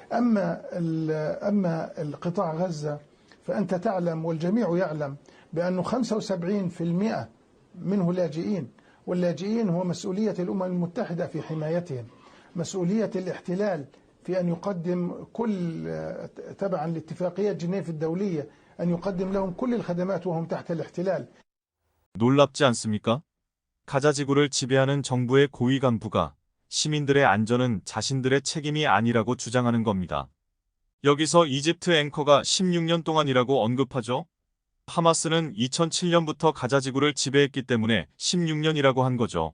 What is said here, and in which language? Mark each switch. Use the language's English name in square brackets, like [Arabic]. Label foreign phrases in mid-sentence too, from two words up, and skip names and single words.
[Arabic] أما القطاع غزة فأنت تعلم والجميع يعلم بأنه 75% منه لاجئين، واللاجئين هو مسؤولية الأمم المتحدة في حمايتهم، مسؤولية الاحتلال في أن يقدم كل تبعا لاتفاقية جنيف الدولية أن يقدم لهم كل الخدمات وهم تحت الاحتلال. [Korean] 놀랍지 않습니까? 가자 지구를 지배하는 정부의 고위 간부가 시민들의 안전은 자신들의 책임이 아니라고 주장하는 겁니다. 여기서 이집트 앵커가 16년 동안이라고 언급하죠. 하마스는 2007년부터 가자 지구를 지배했기 때문에 16년이라고 한 거죠.